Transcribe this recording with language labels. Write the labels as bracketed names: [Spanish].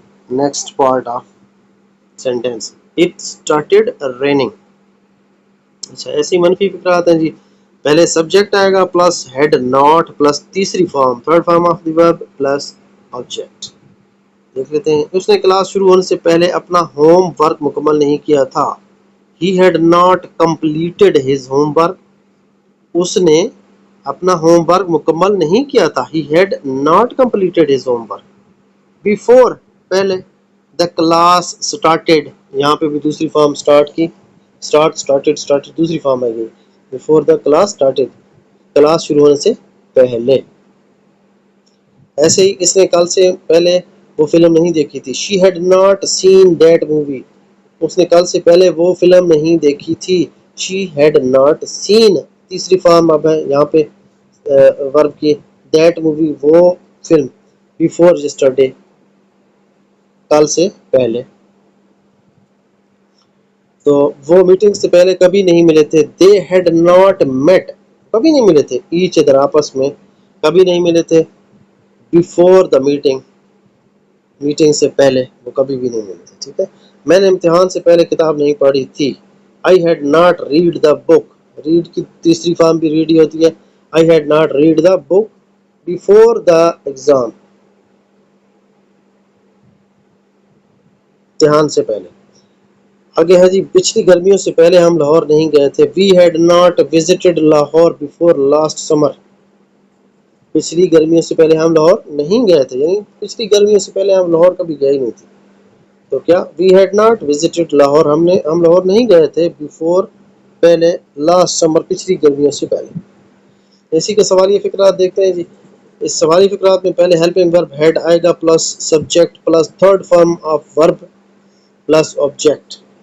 [English] Next part of sentence it started raining. [Urdu] اچھا، ایسی منفی فکرات ہیں جی. پہلے سبجیکٹ آئے گا پلس ہیڈ ناٹ پلس تیسری form third form of the verb plus object. دیکھ لیتے ہیں. اس نے کلاس شروع ہونے سے پہلے اپنا ہوم ورک مکمل نہیں کیا تھا. [English] He had not completed his homework. [Urdu] اس نے اپنا ہوم ورک مکمل نہیں کیا تھا. [English] He had not completed his homework. Before [Urdu] پہلے. [English] The class started [Urdu] یہاں پہ بھی دوسری فارم اسٹارٹ کی. [English] started [Urdu] دوسری فارم آئی گئی. [English] Before the class started [Urdu] class شروع ہونے سے پہلے. ایسے ہی اس نے کل سے پہلے وہ فلم نہیں دیکھی تھی. [English] She had not seen that movie. [Urdu] اس نے کل سے پہلے وہ فلم نہیں دیکھی تھی. [English] She had not seen [Urdu] تیسری فارم اب ہے یہاں پہ ورب کی. [English] That movie [Urdu] وہ فلم. [English] Before yesterday [Urdu] کل سے پہلے. تو وہ میٹنگ سے پہلے کبھی نہیں ملے تھے. [English] They had not met [Urdu] کبھی نہیں ملے تھے. [English] each other [Urdu] آپس میں کبھی نہیں ملے تھے. [English] Before the meeting [Urdu] میٹنگ سے پہلے وہ کبھی بھی نہیں ملے تھے. ٹھیک ہے. میں نے امتحان سے پہلے کتاب نہیں پڑھی تھی. [English] I had not read the book. [Urdu] read کی تیسری فارم بھی read ہی ہوتی ہے. [English] I had not read the book before the exam [Urdu] امتحان سے پہلے. آگے ہے جی پچھلی گرمیوں سے پہلے ہم لاہور نہیں گئے تھے. [English] We had not visited Lahore before last summer. [Urdu] پچھلی گرمیوں سے پہلے ہم لاہور نہیں گئے تھے یعنی پچھلی گرمیوں سے پہلے ہم لاہور کبھی گئے نہیں تھے. تو کیا [English] we had not visited [Urdu] Lahore ہم لاہور نہیں گئے تھے. [English] before [Urdu] پہلے [English] last summer [Urdu] پچھلی گرمیوں سے پہلے. اسی کے سوالیہ فقرات دیکھتے ہیں جی. اس سوالی فقرات میں پہلے ہیلپنگ ورب ہیڈ آئے گا plus subject plus third form of verb plus object.